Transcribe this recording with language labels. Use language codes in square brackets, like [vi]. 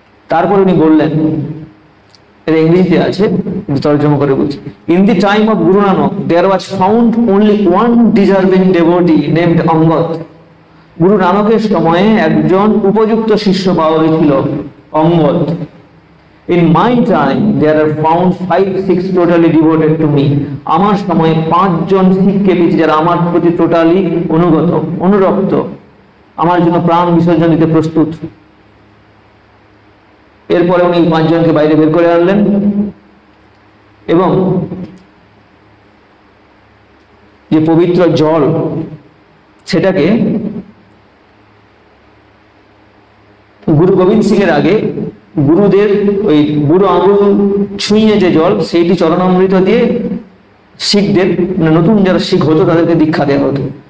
[bn] তারপর উনি বললেন, এটা ইংরেজিতে আছে, তর্জমা করে বলছি, [en] In the time of Guru Nanak there was found only one deserving devotee named Angad. [bn] গুরু নানকের সময়ে একজন উপযুক্ত শিষ্য পাওয়া গেছিল, Angad. [en] In my time there are found 5-6 totally devoted to me. [bn] আমার সময়ে 5 জন শিখকে পেয়েছি যারা আমার প্রতি টোটালি অনুরক্ত, আমার জন্য প্রাণ বিসর্জন দিতে প্রস্তুত। এরপরে উনি 5 জনকে বাইরে বের করে আনলেন এবং যে পবিত্র জল সেটাকে গুরু গোবিন্দ সিং এর আগে গুরুদের ওই বুড়ো আঙুল ছুঁয়ে যে জল সেইটি চরণামৃত দিয়ে শিখদের, নতুন যারা শিখ হতো তাদেরকে দীক্ষা দেওয়া হতো।